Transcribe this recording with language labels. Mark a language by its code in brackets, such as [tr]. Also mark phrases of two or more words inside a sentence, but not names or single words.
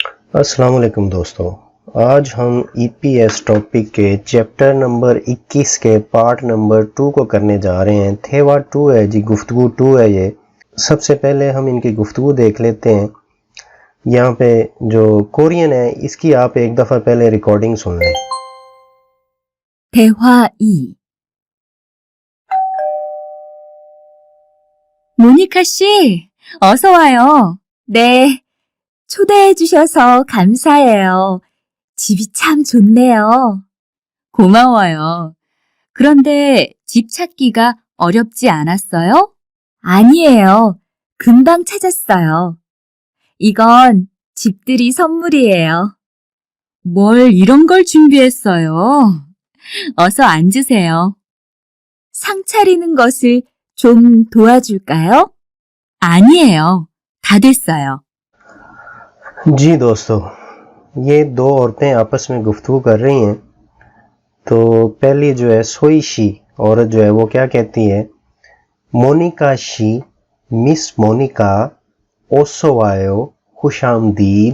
[ar] السلام علیکم [ur] دوستوں۔ آج ہم ای پی ایس ٹاپک کے [en] chapter number [ur] 21 کے [en] part number [ur] 2 کو کرنے جا رہے ہیں. تھیوا 2 ہے جی، گفتگو 2 ہے یہ. سب سے پہلے ہم ان کی گفتگو دیکھ لیتے ہیں۔ یہاں پہ جو کورین ہے اس کی آپ ایک دفعہ پہلے ریکارڈنگ سن لیں. [ko] 대화 2. 모니카 씨, 어서 와요. 네, 초대해 주셔서 감사해요. 집이 참 좋네요. 고마워요. 그런데 집 찾기가 어렵지 않았어요? 아니에요. 금방 찾았어요. 이건 집들이 선물이에요. 뭘 이런 걸 준비했어요? 어서 앉으세요. 상 차리는 것을 좀 도와줄까요? 아니에요. 다 됐어요. [ur] جی دوستوں، یہ دو عورتیں آپس میں گفتگو کر رہی ہیں. تو پہلی جو ہے سوئیشی عورت جو ہے وہ کیا کہتی ہے، مونیکا شی، مس مونیکا, [ko] 어서 와요, [ur] خوش آمدید.